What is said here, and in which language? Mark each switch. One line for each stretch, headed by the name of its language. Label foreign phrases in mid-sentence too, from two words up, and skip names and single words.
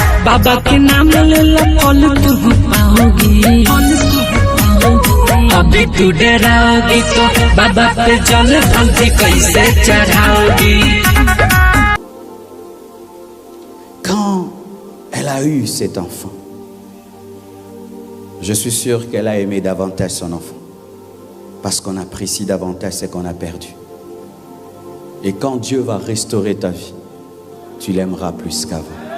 Hindi: बाबा के नाम ले ला फल तू पाओगी, अभी तू डराओगी तो बाबा पे जल फल कैसे चढ़ाओगी।
French: Quand elle a eu cet enfant, je suis sûr qu'elle a aimé davantage son enfant. Parce qu'on apprécie davantage ce qu'on a perdu. Et quand Dieu va restaurer ta vie, tu l'aimeras plus qu'avant.